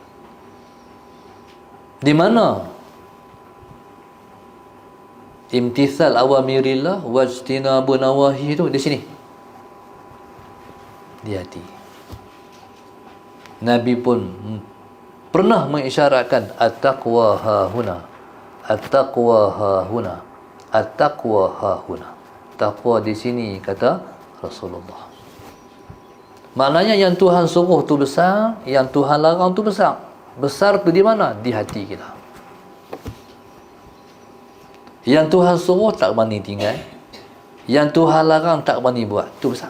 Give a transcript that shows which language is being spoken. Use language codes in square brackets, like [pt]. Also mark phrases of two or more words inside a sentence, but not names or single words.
[ms] Di mana [ar] امتثال أوامر الله واجتناب نواهي [ms] itu? Di sini, di hati. Nabi pun pernah mengisyaratkan [ar] التقوى هاهنا، التقوى هاهنا, التقوى هاهنا. [ms] Taqwa di sini, kata Rasulullah. Maknanya yang Tuhan suruh tu besar, yang Tuhan larang tu besar. Besar tu di mana? Di hati kita. Yang Tuhan suruh tak berani tinggal, yang Tuhan larang tak berani buat, tu besar.